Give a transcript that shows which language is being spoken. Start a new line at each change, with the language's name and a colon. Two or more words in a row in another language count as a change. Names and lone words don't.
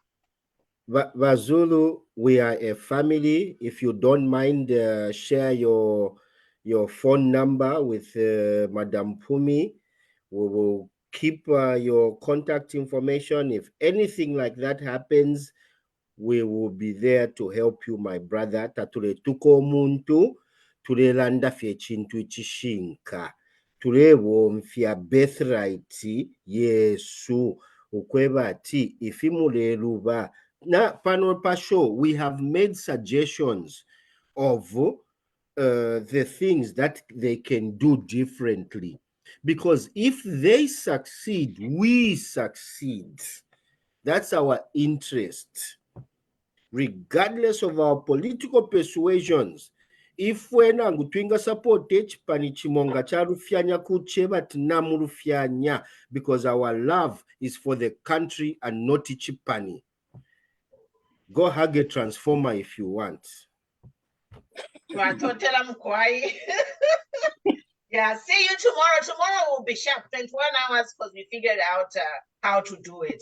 English: Bazulu, we are a family. If you don't mind, share your phone number with Madam Pumi. We will keep your contact information. If anything like that happens, we will be there to help you, my brother.
Bemba: Tatule tuko muntu, tulelanda fye chintu chishinka. Tulewomfya birthright Yesu. Ukweba ati ifimuleluba. Na pano pasho,
English: we have made suggestions of the things that they can do differently. Because if they succeed, we succeed. That's our interest. regardless of our political persuasions.
Bemba: If wena ngutwinga support echipani chimonga cha rufyanya kucheba tinamu rufyanya,
English: because our love is for the country and not chipani. Go hug a transformer if you want. Yeah, see you tomorrow. Tomorrow will be sharp, 21 hours, because we figured out how to do it.